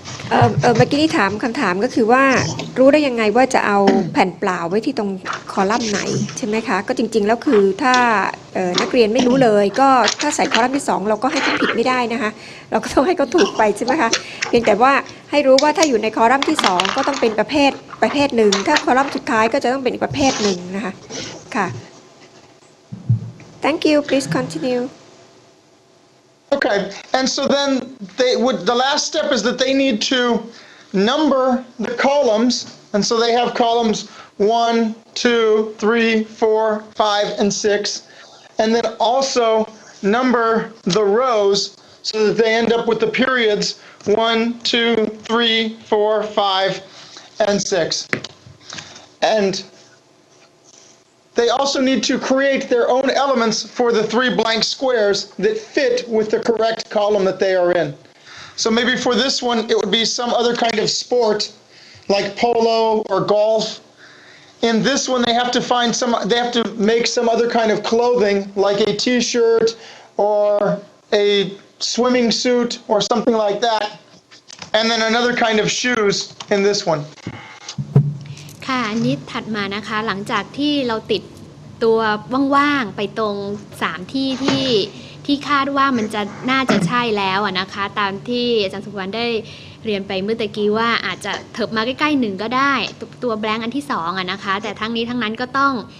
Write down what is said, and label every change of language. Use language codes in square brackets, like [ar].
[th] เมื่อกี้ที่ถามคำถามก็คือว่ารู้ได้ยังไงว่าจะเอาแผ่นเปล่าไว้ที่ตรงคอลัมน์ไหนใช่ไหมคะก็จริงๆแล้วคือถ้านักเรียนไม่รู้เลยก็ถ้าใส่คอลัมน์ที่2เราก็ให้เขาผิดไม่ได้นะคะเราก็ต้องให้เขาถูกไปใช่ไหมคะเพียงแต่ว่าให้รู้ว่าถ้าอยู่ในคอลัมน์ที่2ก็ต้องเป็นประเภทหนึ่งถ้าคอลัมน์สุดท้ายก็จะต้องเป็นอีกประเภทหนึ่งนะคะค่ะ [en] Thank you. Please continue. Okay, and so then the last step is that they need to number the columns, and so they have columns 1, 2, 3, 4, 5, and 6, and then also number the rows so that they end up with the periods 1, 2, 3, 4, 5, and 6. And they also need to create their own elements for the 3 blank squares that fit with the correct column that they are in. So maybe for this one, it would be some other kind of sport, like polo or golf. In this one, they have to make some other kind of clothing, like a t-shirt or a swimming suit or something like that. And then another kind of shoes in this one. [th] ค่ะอันนี้ถัดมานะคะหลังจากที่เราติดตัวว่างๆไปตรง3ที่คาดว่ามันจะน่าจะใช่แล้วนะคะตามที่อาจารย์สุวรรณได้เรียนไปเมื่อตะกี้ว่าอาจจะเถิบมาใกล้ๆ1ก็ได้ตัวแบงค์อันที่2นะคะแต่ทั้งนี้ทั้งนั้นก็ต้อง